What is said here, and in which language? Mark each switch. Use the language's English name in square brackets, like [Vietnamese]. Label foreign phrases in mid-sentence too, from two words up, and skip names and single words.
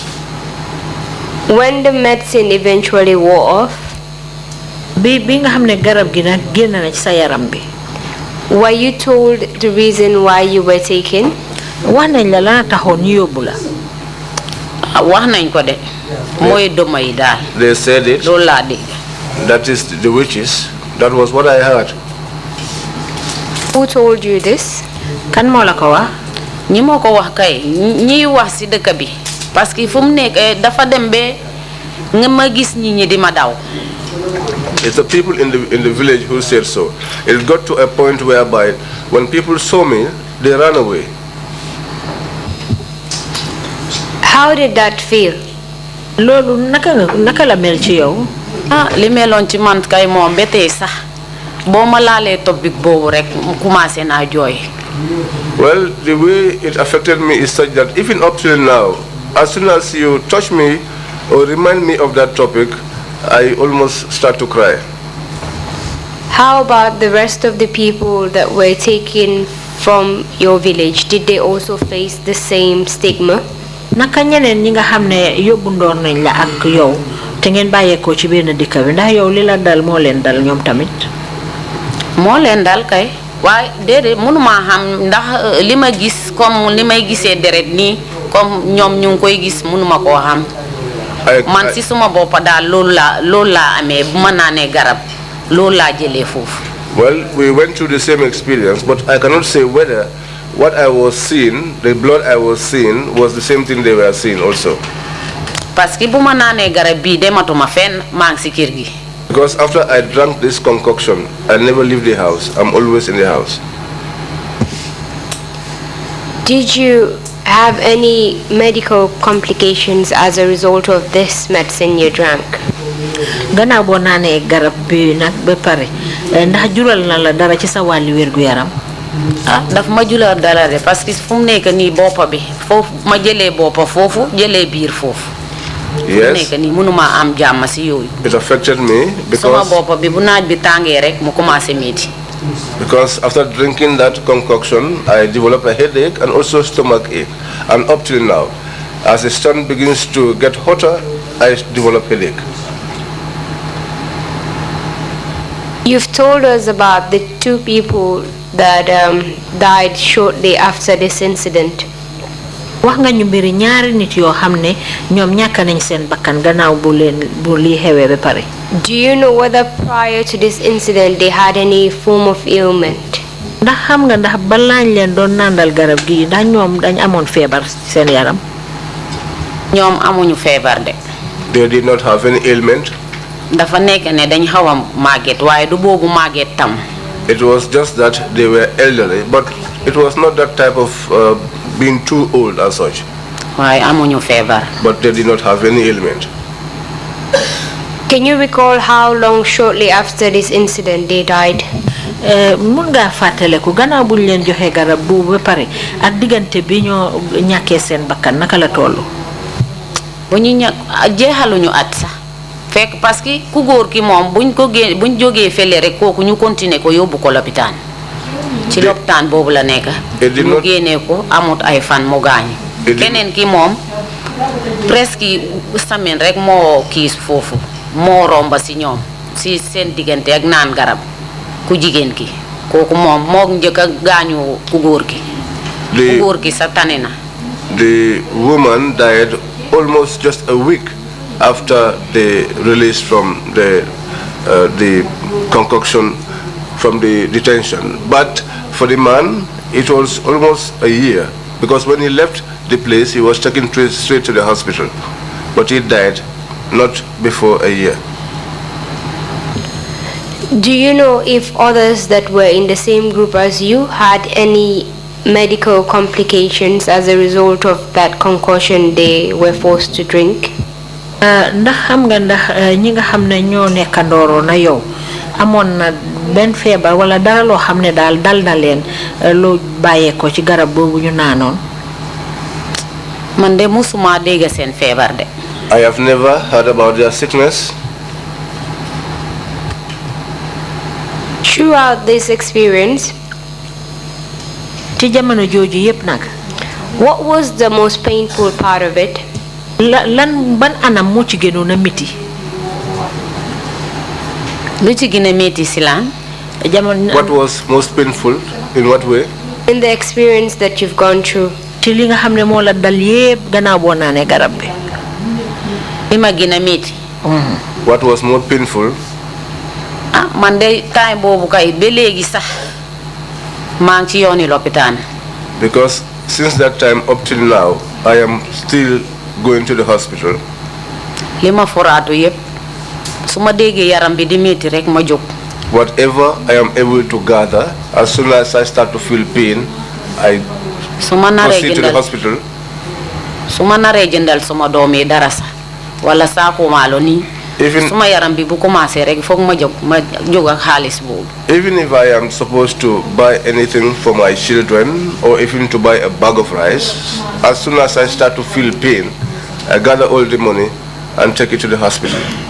[English] When the medicine eventually wore off, were you told the reason why you were taken? They said it. That is the witches. That was what I heard. Who told you this? [Wolof] Kan mo la ko wax ñi moko wax kay ñi wax ci dëkk bi [French] parce que [Wolof] fu mu nekk dafa dem be nga ma gis ñi di ma daw. [English] It's the people in the village who said so. It got to a point whereby when people saw me, they ran away. How did that feel? [Wolof] Lolu naka la mel ci yow? Li meloon ci man kay moom ba tey sax boo ma laalee topic boobu rek mu commencé naa jooy. [English] Well, the way it affected me is such that even up till now, as soon as you touch me or remind me of that topic, I almost start to cry. How about the rest of the people that were taken from your village? Did they also face the same stigma? [Wolof] Naka ñeneen ñi nga xamne yobbu ndor nañ la ak yow te ngeen bayé ko ci benn dikka bi ndax yow li la dal mo leen dal ñom tamit mo leen dal kay waay dédé mënuma xam ndax li ma gis comme li may gisee deret nii comme ñoom ñu ngi koy gis mënuma koo xam man si suma boppa daal loolu laa amee bu ma naanee garab loolu laa jëlee foofu. [English] Well, we went through the same experience, but I cannot say whether what I was seeing, the blood I was seeing, was the same thing they were seeing also. [French] Parce que [Wolof] bu ma naanee garab bii dematuma fenn maa ngi si kër gi. [English] Because after I drank this concoction, I never leave the house. I'm always in the house. Did you have any medical complications as a result of this medicine you drank? [Wolof] Gannaaw boo naanee garab bi nag ba pare ndax jural na la dara ci sa wàllu wérgu yaram. Daf ma jural dara de [French] parce que [Wolof] fu mu nekk nii boppa bi foofu ma jëlee boppa foofu jëlee biir foofu. [English] Yes. It affected me because after drinking that concoction, I developed a headache and also stomach ache. And up till now, as the sun begins to get hotter, I develop headache. You've told us about the two people that died shortly after this incident. [Wolof] Wax nga ñu mbiri ñaari nit yoo xam ne ñoom ñàkk nañ seen bakkan gannaaw bu lii xewee ba pare. [English] Do you know whether prior to this incident they had any form of ailment? [Wolof] Ndax xam nga ndax balaañ leen doon nandal garab gi ndax ñoom dañ amoon feebar seen yaram. ñoom amuñu feebar de. [English] They did not have any ailment. [Wolof] dafa nekk ne dañ xaw a màgget waaye du boobu màgget tam. [English] It was just that they were elderly, but it was not that type of being too old as such. But they did not have any ailment. Can you recall how long shortly after this incident they died? [Wolof] Mun nga fàttaleku gannaaw buñ leen joxe garab bu ba pare ak diggante bi ñoo ñàkkee seen bakkan naka la tollu. Bu ñu jeexaluñu at sax fekk [French] parce que [Wolof] ku góor ki moom buñ jógee fele rek kooku ñu continuer ko yóbbu ko lopitaan ci lopitaan boobu la nekk mu génnee ko amut ay fan mu gaañ keneen ki moom [French] presque semaine [Wolof] rek moo kii foofu moo romba si ñoom si seen diggante ak naan garab ku jigéen ki kooku moom moo njëkk a gaañu ku góor ki sa tane na. [English] The woman died almost just a week after the release from the concoction from the detention. But for the man, it was almost a year, because when he left the place, he was taken straight to the hospital. But he died not before a year. Do you know if others that were in the same group as you had any medical complications as a result of that concoction they were forced to drink? [Wolof] Ndax xam nga ndax ñi nga xam ne ñoo nekkandooro na yow amoon na benn feebar wala dara loo xam ne daal dal na leen lu bàyyee ko ci garab boobu ñu naanoon. Man de musuma dégg seen feebar de. [English] I have never heard about their sickness. Throughout this experience, [Wolof] ci jamono jooju yépp nag [English] what was the most painful part of it? [Wolof] lan ban anam moo ci gënoon a métti lu ci gën a métti si lan jamono [English] What was most painful? In what way? In the experience that you've gone through. [Wolof] ci li nga xam ne moo la dal yépp gannaaw boo naanee garab bi li ma gën a métti [English] What was more painful? [Wolof] ah man de time boobu kay ba léegi sax maa ngi ci yooni lopitaan [English] Because since that time up till now, I am still going to the hospital. [Wolof] li ma foraatu yépp su ma déggee yaram bi di métti rek ma jóg [English] Whatever I am able to gather, as soon as I start to feel pain, I [Wolof] su ma naree [English] proceed to the [Wolof] jëndal [English] hospital. [Wolof] su ma naree jëndal suma doom yi dara sax wala saako maalo nii [English] Even [Wolof] suma yaram bi bu commencé rek foog ma jóg ak xaalis boobu [English] even if I am supposed to buy anything for my children or even to buy a bag of rice, as soon as I start to feel pain, I gather all the money and take it to the hospital.